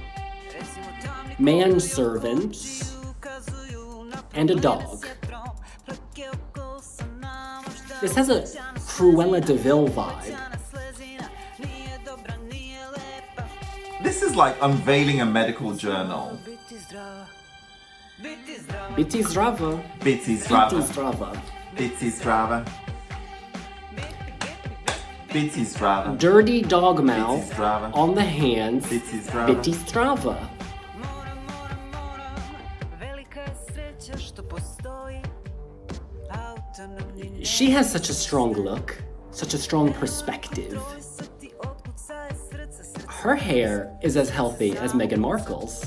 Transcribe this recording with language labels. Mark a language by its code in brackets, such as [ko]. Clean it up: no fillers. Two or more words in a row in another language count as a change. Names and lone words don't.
[en] Manservants. And a dog. This has a Cruella de Vil vibe. This is like unveiling a medical journal. [hr] Biti zdravo. Biti zdrava. Biti zdravo. Biti zdrava. Biti zdrava. [en] Dirty dog mouth [hr] Biti zdrava. [en] on the hands. [hr] Biti zdrava. Biti zdrava. [en] She has such a strong look, such a strong perspective. Her hair is as healthy as Meghan Markle's.